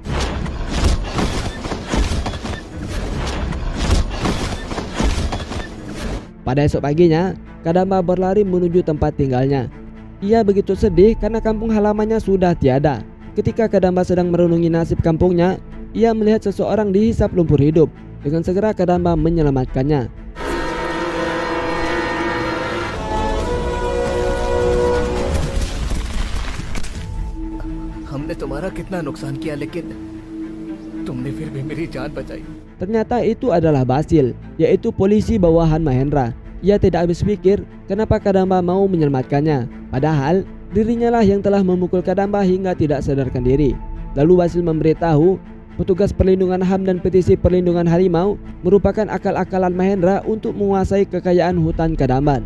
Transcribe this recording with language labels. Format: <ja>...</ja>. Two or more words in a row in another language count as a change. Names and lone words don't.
<id>Pada esok paginya, Kadamba berlari menuju tempat tinggalnya. Ia begitu sedih karena kampung halamannya sudah tiada. Ketika Kadamba sedang merenungi nasib kampungnya, ia melihat seseorang dihisap lumpur hidup. Dengan segera Kadamba menyelamatkannya.</id> <hi>हमने तुम्हारा कितना नुकसान किया लेकिन तुमने फिर भी मेरी जान बचाई.</hi> <id>Ternyata itu adalah Basil, yaitu polisi bawahan Mahendra. Ia tidak habis pikir kenapa Kadamba mau menyelamatkannya. Padahal dirinya lah yang telah memukul Kadamba hingga tidak sadarkan diri. Lalu Basil memberitahu petugas perlindungan HAM dan petisi perlindungan harimau merupakan akal-akalan Mahendra untuk menguasai kekayaan hutan Kadamban.</id>